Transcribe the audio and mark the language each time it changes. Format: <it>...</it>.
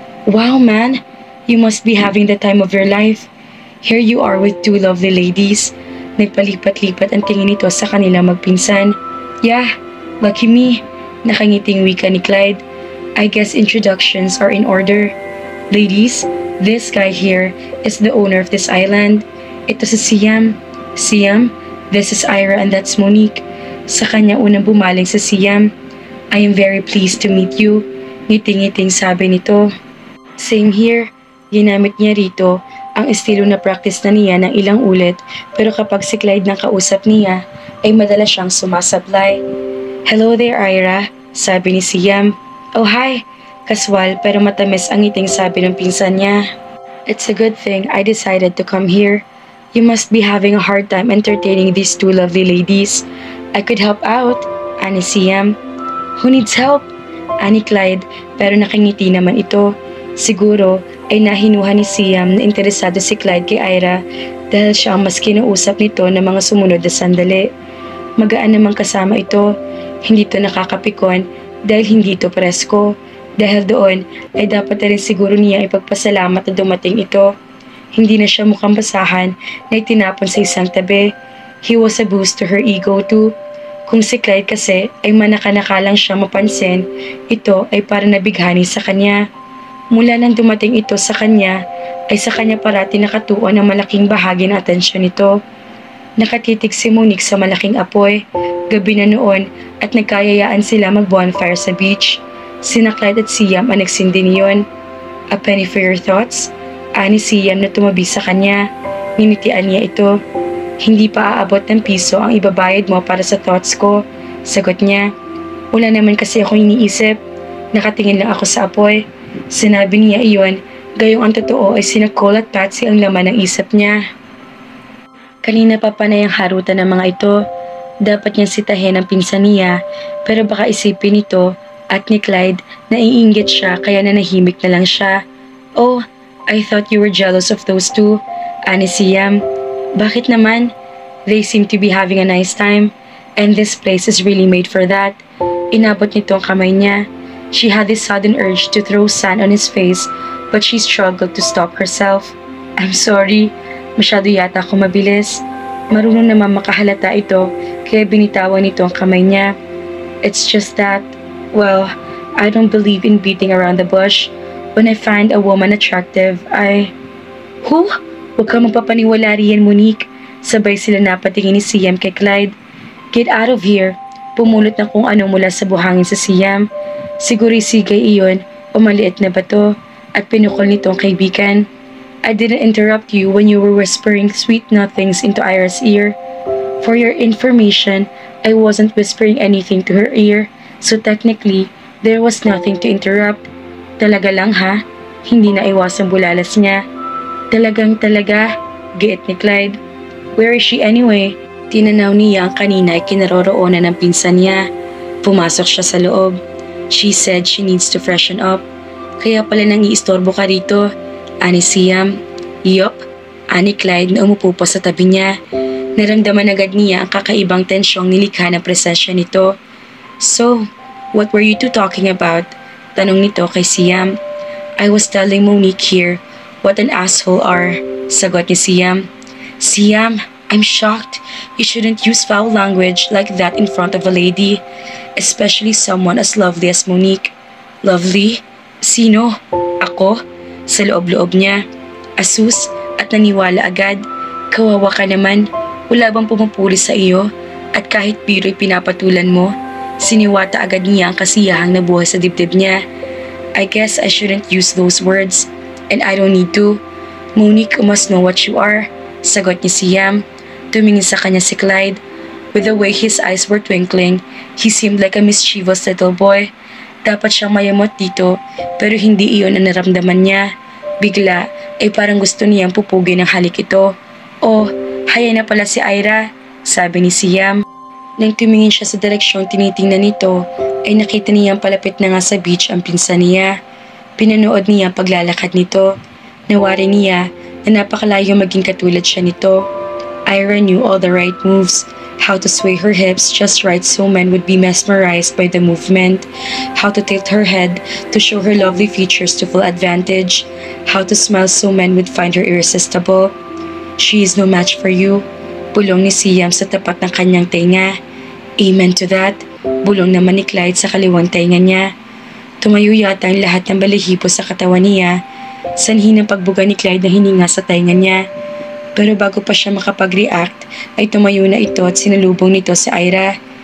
<en>Wow man, you must be having the time of your life. Here you are with two lovely ladies.</en> <tl>Nagpalipat-lipat ang tingin nito sa kanila magpinsan.</tl> <en>Yeah, lucky me,</en> <tl>nakangiting wika ni Clyde.</tl> <en>I guess introductions are in order. Ladies, this guy here is the owner of this island.</en> <tl>Ito si Siam.</tl> <en>Siam, this is Ira and that's Monique.</en> <tl>Sa kanya unang bumaling sa Siam.</tl> <en>I am very pleased to meet you.</en> <tl>Ngiting-ngiting sabi nito.</tl> <en>Same here.</en> <tl>Ginamit niya rito ang estilo na practice na niya ng ilang ulit, pero kapag si Clyde nang kausap niya, ay madalas siyang sumasablay.</tl> <en>Hello there, Ira,</en> <tl>sabi ni Siam.</tl> <en>Oh hi!</en> <tl>Kaswal pero matamis ang ngiting sabi ng pinsan niya.</tl> <en>It's a good thing I decided to come here. You must be having a hard time entertaining these two lovely ladies. I could help out,</en> <tl>ani Siam.</tl> <en>Who needs help?</en> <tl>Ani Clyde pero nakingiti naman ito. Siguro ay nahinuha ni Siam na interesado si Clyde kay Ira dahil siya ang mas kinuusap nito ng mga sumunod na sandali. Magaan namang kasama ito. Hindi ito nakakapikon dahil hindi ito presko. Dahil doon ay dapat na rin siguro niya ipagpasalamat na dumating ito. Hindi na siya mukhang basahan na itinapon sa isang tabi.</tl> <en>He was a boost to her ego too.</en> <tl>Kung si Clyde kasi ay manakanakalang siya mapansin, ito ay para nabighani sa kanya. Mula nang dumating ito sa kanya, ay sa kanya parati nakatuon ang malaking bahagi ng atensyon nito. Nakatitig si Monique sa malaking apoy. Gabi na noon at nagkayayaan sila mag-bonfire sa beach. Sina Clyde at Siam ang nagsindi niyon.</tl> <en>A penny for your thoughts?</en> <tl>Ani Siam na tumabi sa kanya. Ninitian niya ito. Hindi pa aabot ng piso ang ibabayad mo para sa thoughts ko. Sagot niya. Wala naman kasi ako iniisip. Nakatingin lang ako sa apoy. Sinabi niya iyon, gayong ang totoo ay sina Cole at Patsy ang laman ng isip niya. Kanina pa panay ang harutan ng mga ito. Dapat niyang sitahin ang pinsan niya, pero baka isipin nito at ni Clyde na iinggit siya kaya nanahimik na lang siya.</tl> <en>Oh, I thought you were jealous of those two.</en> <tl>Ani si Yam. Bakit naman?</tl> <en>They seem to be having a nice time, and this place is really made for that.</en> <tl>Inabot nito ang kamay niya.</tl> <en>She had this sudden urge to throw sand on his face, but she struggled to stop herself. I'm sorry,</en> <tl>masyado yata ako mabilis. Marunong naman makahalata ito, kaya binitawan nito ang kamay niya.</tl> <en>It's just that, well, I don't believe in beating around the bush. When I find a woman attractive, Who?</en> <tl>Huwag kang magpapaniwala riyan, Monique. Sabay sila napatingin ni Siam kay Clyde.</tl> <en>Get out of here.</en> <tl>Pumulot na kung ano mula sa buhangin sa Siam. Siguro sigay iyon o maliit na bato at pinukol nito ang kaibigan.</tl> <en>I didn't interrupt you when you were whispering sweet nothings into Ira's ear. For your information, I wasn't whispering anything to her ear, so technically, there was nothing to interrupt.</en> <tl>Talaga lang ha? Hindi na iwasang bulalas niya. Talaga, giit ni Clyde.</tl> <en>Where is she anyway?</en> <tl>Tinanaw niya ang kanina ay kinaroroonan ng pinsan niya. Pumasok siya sa loob.</tl> <en>She said she needs to freshen up.</en> <tl>Kaya pala nang iistorbo ka rito. Ani Siam. Yup. Ani Clyde na umupo pa sa tabi niya. Naramdaman agad niya ang kakaibang tensyong nilikha ng presensya nito.</tl> <en>So, what were you two talking about?</en> <tl>Tanong nito kay Siam.</tl> <en>I was telling Monique here what an asshole are.</en> <tl>Sagot ni Siam.</tl> <en>Siam, I'm shocked. You shouldn't use foul language like that in front of a lady, especially someone as lovely as Monique.</en> <tl>Lovely? Sino? Ako? Sa loob-loob niya. Asus at naniwala agad. Kawawa ka naman. Wala bang pumupuli sa iyo? At kahit biro'y pinapatulan mo, siniwata agad niya ang kasiyahang nabuhay sa dibdib niya.</tl> <en>I guess I shouldn't use those words. And I don't need to. Monique, you must know what you are.</en> <tl>Sagot ni Siam. Tumingin sa kanya si Clyde.</tl> <en>With the way his eyes were twinkling, he seemed like a mischievous little boy.</en> <tl>Dapat siyang mayamot dito, pero hindi iyon ang naramdaman niya. Bigla, ay parang gusto niyang pupugin ng halik ito.</tl> <en>Oh,</en> <tl>haya na pala si Ira, sabi ni Siam. Nang tumingin siya sa direksyong tinitingnan nito, ay nakita niyang palapit na nga sa beach ang pinsan niya. Pinanood niya ang paglalakad nito. Nawari niya na napakalayo maging katulad siya nito.</tl> <en>Ira knew all the right moves, how to sway her hips just right so men would be mesmerized by the movement, how to tilt her head to show her lovely features to full advantage, how to smile so men would find her irresistible. She is no match for you.</en> <tl>Bulong ni Siam sa tapat ng kanyang tenga.</tl> <en>Amen to that.</en> <tl>Bulong naman ni Clyde sa kaliwang tenga niya. Tumayo yata ang lahat ng balahibo sa katawan niya. Sanhi ng pagbuga ni Clyde na hininga sa tenga niya. Pero bago pa siya makapag-react, ay tumayo na ito at sinalubong nito si Ira.</tl>